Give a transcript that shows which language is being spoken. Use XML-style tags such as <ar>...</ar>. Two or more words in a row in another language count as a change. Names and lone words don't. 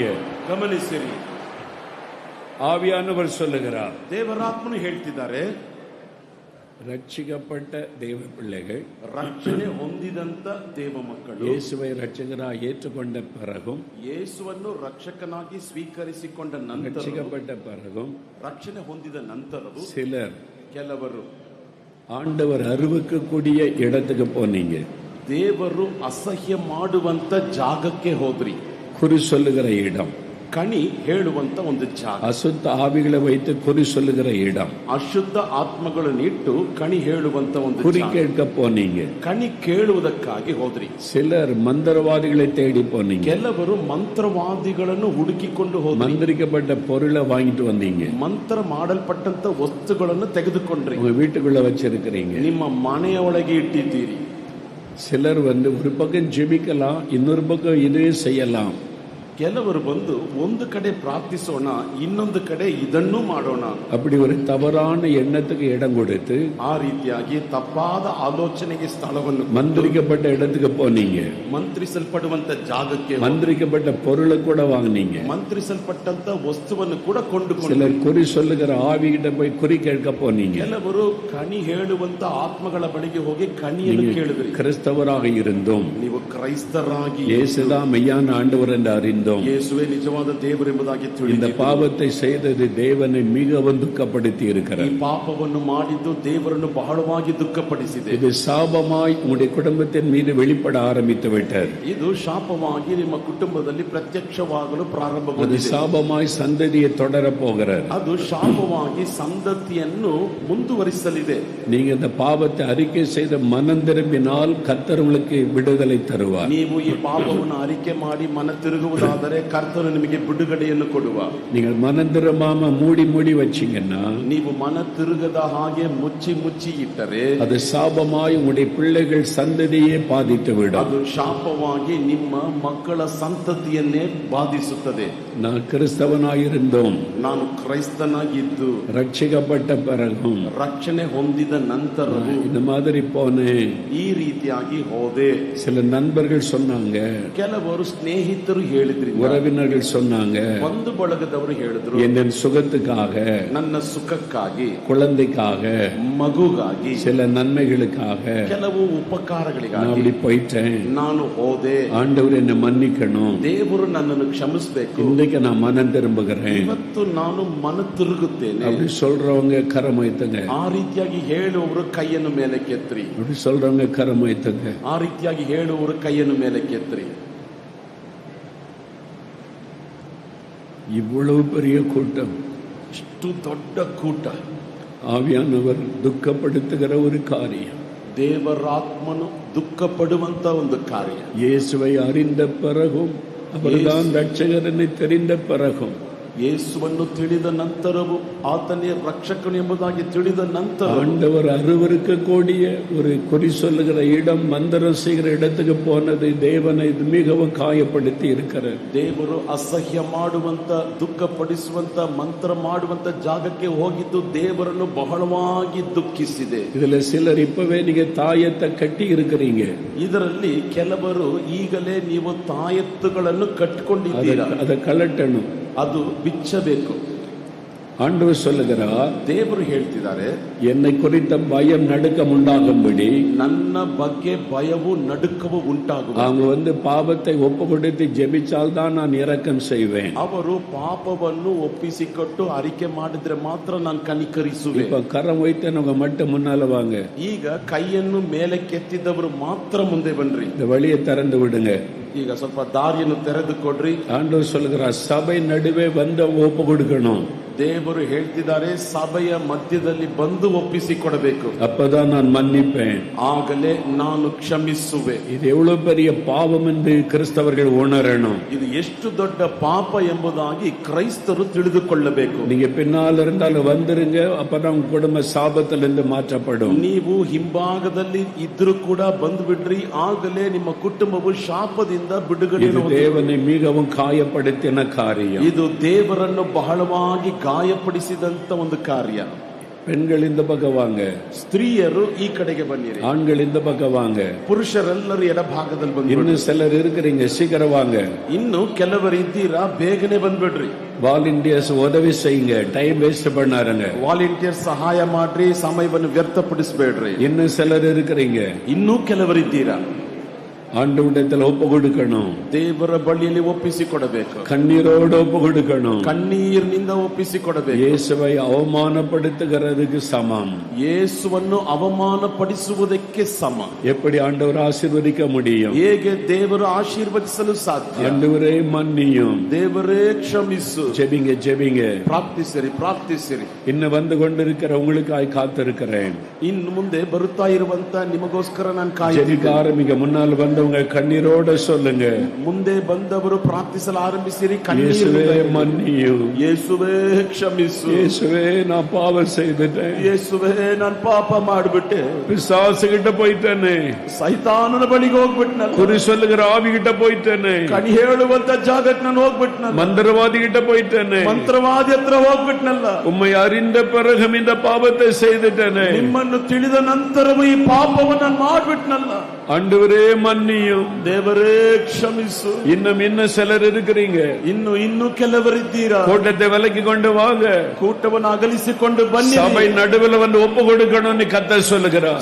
<kn>ಗಮನಿಸಿರಿ.</kn> <ta>ஆவியானவர் சொல்லுகிறார்,</ta> <kn>ದೇವರಾತ್ಮನು ಹೇಳ್ತಿದ್ದಾರೆ,</kn> <ta>ரட்சிக்கப்பட்ட தேவ பிள்ளைகள்</ta> <kn>ರಕ್ಷಣೆ ಹೊಂದಿದಂತ ದೇವ ಮಕ್ಕಳು</kn> <ta>இயேசுவை ரட்சகராக ஏற்றுக்கொண்ட பிறகும்,</ta> <kn>ಯೇಸುವನ್ನು ರಕ್ಷಕನಾಗಿ ಸ್ವೀಕರಿಸಿಕೊಂಡ ನಂತರ,</kn> <ta>ரட்சிக்கப்பட்ட பிறகும்</ta> <kn>ರಕ್ಷಣೆ ಹೊಂದಿದ ನಂತರವೂ</kn> <ta>சிலர்</ta> <kn>ಕೆಲವರು</kn> <ta>ஆண்டவர் அருவக்கக்கூடிய இடத்துக்கு போனீங்க.</ta> <kn>ದೇವರು ಅಸಹ್ಯ ಮಾಡುವಂತ ಜಾಗಕ್ಕೆ ಹೋದ್ರಿ.</kn> <ta>குறி சொல்லுகிற இடம்,</ta> <kn>ಕಣಿ ಹೇಳುವಂತ ಒಂದು ಜಾಗ.</kn> <ta>அசுத்த ஆவிகளை வைத்து குறி சொல்லுகிற இடம்,</ta> <kn>ಅಶುದ್ಧ ಆತ್ಮಗಳನ್ನು ಇಟ್ಟು ಕಣಿ ಹೇಳುವಂತ ಒಂದು</kn> <ta>குறி</ta> <kn>ಜಾಗ.</kn> <ta>கேட்க போனீங்க.</ta> <kn>ಕಣಿ ಕೇಳುವುದಕ್ಕಾಗಿ ಹೋದ್ರಿ.</kn> <ta>சிலர் மந்திரவாதிகளை தேடி போனீங்க.</ta> <kn>ಕೆಲವರು ಮಂತ್ರವಾದಿಗಳನ್ನು ಹುಡುಕಿಕೊಂಡು ಹೋದ್ರಿ.</kn> <ta>மந்திரிக்கப்பட்ட பொருளை வாங்கிட்டு வந்தீங்க.</ta> <kn>ಮಂತ್ರ ಮಾಡಲ್ಪಟ್ಟಂತ ವಸ್ತುಗಳನ್ನು ತೆಗೆದುಕೊಂಡ್ರಿ.</kn> <ta>உங்க வீட்டுக்குள்ள வச்சிருக்கிறீங்க.</ta> <kn>ನಿಮ್ಮ ಮನೆಯೊಳಗೆ ಇಟ್ಟಿದ್ದೀರಿ.</kn> <ta>சிலர் ஒரு பக்கம் ஜெபிக்கலாம், இன்னொரு பக்கம் இதே செய்யலாம்.</ta> <kn>ಕೆಲವರು ಬಂದು ಒಂದು ಕಡೆ ಪ್ರಾರ್ಥಿಸೋಣ, ಇನ್ನೊಂದು ಕಡೆ ಇದನ್ನು ಮಾಡೋಣ.</kn> <ta>அப்படி ஒரு தவறான எண்ணத்துக்கு இடம் கொடுத்து</ta> <kn>ಆ ರೀತಿಯಾಗಿ ತಪ್ಪಾದ ಆಲೋಚನೆಗೆ ಸ್ಥಳವನ್ನು</kn> <ta>மந்திரிக்கப்பட்ட இடத்துக்கு போனீங்க.</ta> <kn>ಮಂತ್ರಿಸಲ್ಪಡುವಂತ ಜಾಗಕ್ಕೆ</kn> <ta>மந்திரிக்கப்பட்ட பொருளை கூட வாங்குனீங்க.</ta> <kn>ಮಂತ್ರಿಸಲ್ಪಟ್ಟಂತ ವಸ್ತುವನ್ನು ಕೂಡ ಕೊಂಡುಕೊಂಡು,</kn> <ta>சிலர் குறி சொல்லுகிற ஆவிகிட்ட போய் குறி கேட்க போனீங்க.</ta> <kn>ಕೆಲವರು ಕಣಿ ಹೇಳುವಂತ ಆತ್ಮಗಳ ಬಳಿಗೆ ಹೋಗಿ ಕಣಿಯನ್ನು ಕೇಳಿದ್ರಿ.</kn> <ta>கிறிஸ்தவராக இருந்தும்</ta> <kn>ನೀವು ಕ್ರೈಸ್ತರಾಗಿ</kn> <ta>இயேசுதான் மெய்யான ஆண்டவர் என்று அறிந்தோம்.</ta> <kn>ಯೇಸುವೇ ನಿಜವಾದ ದೇವರೆಂಬುದಾಗಿ</kn> <ta>இந்த</ta> <kn>ತಿಳಿದಿದ್ದೀರಿ.</kn> <ta>பாவத்தை செய்தது தேவனை மிகவும் துக்கப்படுத்தி</ta> <kn>ಈ</kn> <ta>இருக்கிறார்.</ta> <kn>ಪಾಪವನ್ನು ಮಾಡಿದ್ದು ದೇವರನ್ನು ಬಹಳವಾಗಿ ದುಃಖಪಡಿಸಿದೆ.</kn> <ta>இது சாபமாய் உங்களுடைய குடும்பத்தின் மீது வெளிப்பட ஆரம்பித்து விட்டார்.</ta> <kn>ಇದು ಶಾಪವಾಗಿ ನಿಮ್ಮ ಕುಟುಂಬದಲ್ಲಿ ಪ್ರತ್ಯಕ್ಷವಾಗಲು</kn> <ta>அது</ta> <kn>ಪ್ರಾರಂಭಗೊಂಡಿದೆ.</kn> <ta>சாபமாய் சந்ததியை தொடர போகிறார்.</ta> <kn>ಅದು ಶಾಪವಾಗಿ ಸಂತತಿಯನ್ನು ಮುಂದುವರಿಸಲಿದೆ.</kn> <ta>நீங்க இந்த பாவத்தை அறிக்கை செய்த மனம் திரும்பினால் கர்த்தர் உங்களுக்கு விடுதலை தருவார்.</ta> <kn>ನೀವು ಈ ಪಾಪವನ್ನು ಅರಿಕೆ ಮಾಡಿ ಮನ ತಿರುಗುವುದಾದರೆ ಆದರೆ ಕರ್ತನು ನಿಮಗೆ ಬಿಡುಗಡೆಯನ್ನು ಕೊಡುವ.</kn> <ta>நீங்கள் மனம் திரும்பாம மூடி வச்சீங்கன்னா</ta> <kn>ನೀವು ಮನ ತಿರುಗದ ಹಾಗೆ ಮುಚ್ಚಿ ಇಟ್ಟರೆ</kn> <ta>அது சாபமாய் உங்களுடைய பிள்ளைகள் சந்ததியே பாதித்து விடும்.</ta> <kn>ಅದು ಶಾಪವಾಗಿ ನಿಮ್ಮ ಮಕ್ಕಳ ಸಂತತಿಯನ್ನೇ ಬಾಧಿಸುತ್ತದೆ.</kn> <ta>நான் கிறிஸ்தவனாயிருந்தோம்,</ta> <kn>ನಾನು ಕ್ರೈಸ್ತನಾಗಿದ್ದು</kn> <ta>ரட்சிக்கப்பட்ட பிறகும்</ta> <kn>ರಕ್ಷಣೆ ಹೊಂದಿದ ನಂತರವೂ</kn> <ta>இந்த மாதிரி போனேன்.</ta> <kn>ಈ ರೀತಿಯಾಗಿ ಹೋದೆ.</kn> <ta>சில நண்பர்கள் சொன்னாங்க,</ta> <kn>ಕೆಲವರು ಸ್ನೇಹಿತರು ಹೇಳಿದ್ರು,</kn> <ta>உறவினர்கள் சொன்னாங்க,</ta> <kn>ಒಂದು ಬಳಗದವರು ಹೇಳಿದ್ರು,</kn> <ta>என் சுகத்துக்காக,</ta> <kn>ನನ್ನ ಸುಖಕ್ಕಾಗಿ,</kn> <ta>குழந்தைக்காக,</ta> <kn>ಮಗುಗಾಗಿ,</kn> <ta>சில நன்மைகளுக்காக</ta> <kn>ಕೆಲವು</kn> <ta>நான்</ta> <kn>ಉಪಕಾರಗಳಿಗಾಗಿ</kn> <ta>அப்படி போயிட்டேன்.</ta> <kn>ನಾನು ಹೋದೆ.</kn> <ta>ஆண்டவர் என்னை மன்னிக்கணும்.</ta> <kn>ದೇವರು ನನ್ನನ್ನು ಕ್ಷಮಿಸಬೇಕು.</kn> <ta>இன்னைக்கு நான் மனம் திரும்புகிறேன்.</ta> <kn>ಇವತ್ತು ನಾನು ಮನ ತಿರುಗುತ್ತೇನೆ.</kn> <ta>அப்படி சொல்றவங்க கரமைத்துங்க.</ta> <kn>ಆ ರೀತಿಯಾಗಿ ಹೇಳುವವರು ಕೈಯನ್ನು ಮೇಲೆ ಕೆತ್ರಿ.</kn> <ta>அப்படி சொல்றவங்க கரமைத்துங்க.</ta> <kn>ಆ ರೀತಿಯಾಗಿ ಹೇಳುವವರು ಕೈಯನ್ನು ಮೇಲೆ ಕೆತ್ರಿ.</kn> <ta>இவ்வளவு பெரிய கூட்டம்,</ta> <kn>ಇಷ್ಟು ದೊಡ್ಡ ಕೂಟ,</kn> <ta>ஆவியானவர் துக்கப்படுத்துகிற ஒரு காரியம்,</ta> <kn>ದೇವರಾತ್ಮನು ದುಃಖ ಪಡುವಂತ ಒಂದು ಕಾರ್ಯ.</kn> <ta>இயேசுவை அறிந்த பிறகும், அவர்தான் ரட்சகர் என்று தெரிந்த பிறகும்,</ta> <kn>ಯೇಸುವನ್ನು ತಿಳಿದ ನಂತರವೂ ಆತನೇ ರಕ್ಷಕನು ಎಂಬುದಾಗಿ ತಿಳಿದ ನಂತರ</kn> <ta>ஆண்டவர் அருவருக்க கூடிய ஒரு குறி சொல்லுகிற இடம், மந்திரம் செய்கிற இடத்துக்கு போனது தேவனை மிகவும் காயப்படுத்தி இருக்கிறார்.</ta> <kn>ದೇವರು ಅಸಹ್ಯ ಮಾಡುವಂತ, ದುಃಖಪಡಿಸುವಂತ, ಮಂತ್ರ ಮಾಡುವಂತ ಜಾಗಕ್ಕೆ ಹೋಗಿದ್ದು ದೇವರನ್ನು ಬಹಳವಾಗಿ ದುಃಖಿಸಿದೆ.</kn> <ta>இதுல சிலர் இப்பவே நீங்க தாயத்தை கட்டி இருக்கிறீங்க.</ta> <kn>ಇದರಲ್ಲಿ ಕೆಲವರು ಈಗಲೇ ನೀವು ತಾಯತ್ತುಗಳನ್ನು ಕಟ್ಟಿಕೊಂಡಿದ್ದೀರಾ.</kn> <ta>அதை கலட்டணும்,</ta> <kn>ಅದು ಬಿಚ್ಚಬೇಕು.</kn> <ta>ஆண்டவர் சொல்லுகிறார்,</ta> <kn>ದೇವರು ಹೇಳ್ತಿದ್ದಾರೆ,</kn> <ta>என்னை குறித்த பயம் நடுக்கம் உண்டாகும்படி</ta> <kn>ನನ್ನ ಬಗ್ಗೆ ಭಯವು ನಡುಕವು ಉಂಟಾಗುವುದು.</kn> <ta>அவங்க பாவத்தை ஒப்பு கொடுத்து ஜெபிச்சால் தான் நான் இரக்கம் செய்வேன்.</ta> <kn>ಅವರು ಪಾಪವನ್ನು ಒಪ್ಪಿಸಿಕೊಟ್ಟು ಅರಿಕೆ ಮಾಡಿದ್ರೆ ಮಾತ್ರ ನಾನು ಕನಿಕರಿಸುವೆ.</kn> <ta>இப்ப கரம் வைத்தவங்க மட்டும் முன்னால வாங்க.</ta> <kn>ಈಗ ಕೈಯನ್ನು ಮೇಲೆ ಕೆತ್ತಿದವರು ಮಾತ್ರ ಮುಂದೆ ಬನ್ರಿ.</kn> <ta>இந்த வழியை திறந்து விடுங்க.</ta> <kn>ಈಗ ಸ್ವಲ್ಪ ದಾರಿಯನ್ನು ತೆರೆದು ಕೊಡ್ರಿ.</kn> <ta>ஆண்டவர் சொல்லுகிறார், சபை நடுவே ஒப்பு கொடுக்கணும்.</ta> <kn>ದೇವರು ಹೇಳ್ತಿದ್ದಾರೆ, ಸಭೆಯ ಮಧ್ಯದಲ್ಲಿ ಬಂದು ಒಪ್ಪಿಸಿಕೊಡಬೇಕು.</kn> <ta>அப்பதான் நான் மன்னிப்பேன்,</ta> <kn>ಆಗಲೇ ನಾನು ಕ್ಷಮಿಸುವೆ.</kn> <ta>இது எவ்வளவு பெரிய பாவம் என்று கிறிஸ்தவர்கள் உணரணும்.</ta> <kn>ಇದು ಎಷ್ಟು ದೊಡ್ಡ ಪಾಪ ಎಂಬುದಾಗಿ ಕ್ರೈಸ್ತರು ತಿಳಿದುಕೊಳ್ಳಬೇಕು.</kn> <ta>நீங்க பின்னால் இருந்தாலும் வந்துருங்க, அப்பதான் உங்க குடும்ப சாபத்திலிருந்து மாற்றப்படும்.</ta> <kn>ನೀವು ಹಿಂಭಾಗದಲ್ಲಿ ಇದ್ರೂ ಕೂಡ ಬಂದು ಬಿಡ್ರಿ, ಆಗಲೇ ನಿಮ್ಮ ಕುಟುಂಬವು ಶಾಪದಿಂದ ಬಿಡುಗಡೆ.</kn> <ta>இது தேவனை மிகவும் காயப்படுத்தின காரியம்.</ta> <kn>ಇದು ದೇವರನ್ನು ಬಹಳವಾಗಿ ಗಾಯಪಡಿಸಿದಂತ ಒಂದು ಕಾರ್ಯ.</kn> <ta>பெண்கள் இந்த பக்கம் வாங்க,</ta> <kn>ಸ್ತ್ರೀಯರು ಈ ಕಡೆಗೆ ಬನ್ನಿರಿ.</kn> <ta>ஆண்கள் இந்த பக்கம் வாங்க,</ta> <kn>ಪುರುಷರೆಲ್ಲರೂ ಎಡಭಾಗದಲ್ಲಿ ಬಂದು.</kn> <ta>இன்னும் சிலர் இருக்கிறீங்க, சீக்கிரம் வாங்க.</ta> <kn>ಇನ್ನು ಕೆಲವರು ಇದ್ದೀರಾ, ಬೇಗನೆ ಬಂದ್ಬಿಡ್ರಿ.</kn> <ta>வாலண்டியர்ஸ் உதவி செய்யுங்க,</ta> <en>time waste</en> <ta>பண்ணாருங்க.</ta> <kn>ವಾಲಂಟಿಯರ್ ಸಹಾಯ ಮಾಡ್ರಿ, ಸಮಯವನ್ನು ವ್ಯರ್ಥಪಡಿಸಬೇಡ್ರಿ.</kn> <ta>இன்னும் சிலர் இருக்கிறீங்க,</ta> <kn>ಇನ್ನೂ ಕೆಲವರಿದ್ದೀರಾ,</kn> <ta>ஆண்டவரிடத்தில் ஒப்பு கொடுக்கணும்,</ta> <kn>ದೇವರ ಬಳಿಯಲ್ಲಿ ಒಪ್ಪಿಸಿಕೊಡಬೇಕು,</kn> <ta>கண்ணீரோடு ஒப்பு கொடுக்கணும்.</ta> <kn>ಕಣ್ಣೀರಿನಿಂದ ಒಪ್ಪಿಸಿಕೊಡಬೇಕು.</kn> <ta>இயேசுவை அவமானப்படுத்துகிறதுக்கு சமம்.</ta> <kn>ಯೇಸುವನ್ನು ಅವಮಾನಪಡಿಸುವುದಕ್ಕೆ ಸಮ.</kn> <ta>எப்படி ஆண்டவர் ஆசீர்வதிக்க முடியும்?</ta> <kn>ಹೇಗೆ ದೇವರು ಆಶೀರ್ವದಿಸಲು ಸಾಧ್ಯ?</kn> <ta>ஆண்டவரே மன்னியும்,</ta> <kn>ದೇವರೇ ಕ್ಷಮಿಸು.</kn> <ta>ஜெபிங்க ஜெபிங்க.</ta> <kn>ಪ್ರಾರ್ಥಿಸಿರಿ ಪ್ರಾರ್ಥಿಸಿರಿ.</kn> <ta>இன்னும் வந்து கொண்டிருக்கிற உங்களுக்காய் காத்திருக்கிறேன்.</ta> <kn>ಇನ್ನು ಮುಂದೆ ಬರುತ್ತಾ ಇರುವಂತ ನಿಮಗೋಸ್ಕರ ನಾನು</kn> <ta>ஜெபிக்க</ta> <kn>ಕಾಯುತ್ತಿದ್ದೇನೆ.</kn> <ta>ஆரம்பிக்க முன்னால் வந்தவங்க கண்ணீரோட சொல்லுங்க,</ta> <kn>ಮುಂದೆ ಬಂದವರು ಪ್ರಾರ್ಥಿಸಲು ಆರಂಭಿಸಿರಿ.</kn> <ta>இயேசுவே மன்னியும்,</ta> <kn>ಯೇಸುವೇ ಕ್ಷಮಿಸು.</kn> <ta>இயேசுவே நான் பாவம் செய்துட்டேன்,</ta> <kn>ಯೇಸುವೇ ನಾನು ಪಾಪ ಮಾಡಿಬಿಟ್ಟೆ,</kn> <ta>பிசாசு கிட்ட போயிட்டேனே,</ta> <kn>ಸೈತಾನನ ಬಳಿಗೆ ಹೋಗ್ಬಿಟ್ನಲ್ಲ,</kn> <ta>குறி சொல்லுகிற ஆவி கிட்ட போயிட்டேனே,</ta> <kn>ಕಣಿ ಹೇಳುವಂತ ಜಾಗಕ್ಕೆ ನಾನು ಹೋಗ್ಬಿಟ್ನಲ್ಲ,</kn> <ta>மந்திரவாதி கிட்ட போயிட்டேனே,</ta> <kn>ಮಂತ್ರವಾದಿ ಹತ್ರ ಹೋಗ್ಬಿಟ್ನಲ್ಲ,</kn> <ta>உம்மை அறிந்த பிறகும் இந்த பாவத்தை செய்துட்டேனே,</ta> <kn>ನಿಮ್ಮನ್ನು ತಿಳಿದ ನಂತರವೂ ಈ ಪಾಪವನ್ನು ನಾನು ಮಾಡ್ಬಿಟ್ನಲ್ಲ.</kn> <ta>ஆண்டவரே மன்னியும்,</ta> <kn>ದೇವರೇ ಕ್ಷಮಿಸು.</kn> <ta>இன்னும் சிலர் இருக்கிறீங்க,</ta> <kn>ಇನ್ನು ಕೆಲವರಿದ್ದೀರಾ,</kn> <ta>கூட்டத்தை விலக்கி கொண்டு வாங்க,</ta> <kn>ಕೂಟವನ್ನು ಅಗಲಿಸಿಕೊಂಡು ಬನ್ನಿ.</kn> <ta>சபை நடுவில் வந்து ஒப்பு கொடுக்கணும்னு கர்த்தர் சொல்லுகிறார்.</ta>